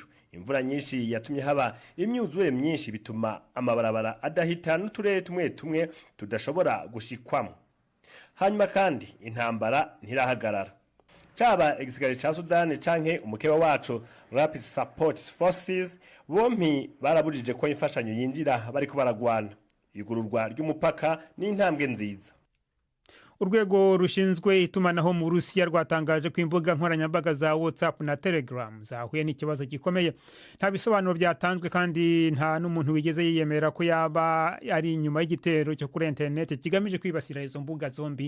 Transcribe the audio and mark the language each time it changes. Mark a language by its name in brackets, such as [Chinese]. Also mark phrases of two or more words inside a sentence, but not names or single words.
[Kinyarwanda] Imvura nyinshi yatumye haba imyuzure myinshi bituma amabarabara adahita n'uturere tumwe tudashobora gushikwamo. Hanyuma kandi intambara ntirahagarara. [Rundi] Caba igisirikare ca Sudan canke umukeba wacu Rapid Support Forces bompi barabujije ko imfashanyo yinjira bariko baragwana. Igururwa ry'umupaka n'intambwe nziza. [Kinyarwanda] Urwego rushinzwe itumanaho mu Rusiya rwatangaje ko imbuga nkoranyambaga za WhatsApp na Telegram zahuye n'ikibazo gikomeye. Nta bisobanuro byatanzwe kandi nta n'umuntu wigeze yiyemera ko yaba ari inyuma y'igitero cyo kuri internet kigamije kwibasira izo mbuga zombi.